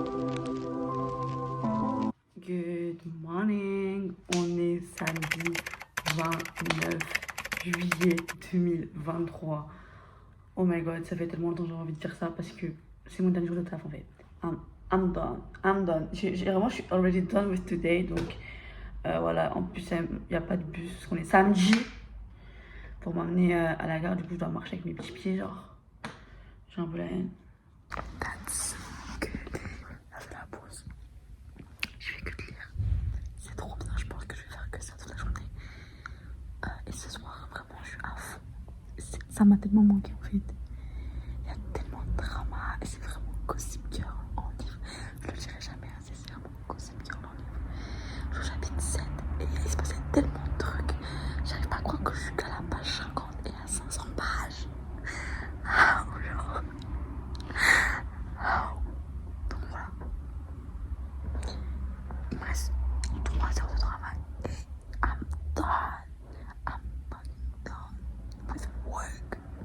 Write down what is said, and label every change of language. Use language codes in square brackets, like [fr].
[en] Good morning. [fr] On est samedi 29 juillet 2023. [en] Oh my god, [fr] ça fait tellement longtemps que j'ai envie de dire ça parce que c'est mon dernier jour de taf en fait. [en] I'm done. [fr] Vraiment, je suis [en] already done with today. [fr] Donc voilà, en plus, il n'y a pas de bus parce qu'on est samedi pour m'amener à la gare. Du coup, je dois marcher avec mes petits pieds, genre. J'ai un peu la haine. [en] That's good. [fr] Là, c'est la pause. Je fais que de lire. C'est trop bien, je pense que je vais faire que ça toute la journée. Et ce soir, vraiment, je suis à fond. Ça m'a tellement manqué en fait. Il y a tellement de drama et c'est vraiment Gossip Girl en livre. Je le dirai jamais assez, c'est vraiment Gossip Girl en livre. Genre j'habite 7 et il se passait tellement de trucs. J'arrive pas à croire que je suis qu'à la page 50 et à 500 pages. Genre. Donc voilà. Il me reste 3 heures de travail et [en] I'm done. I'm fucking done with work.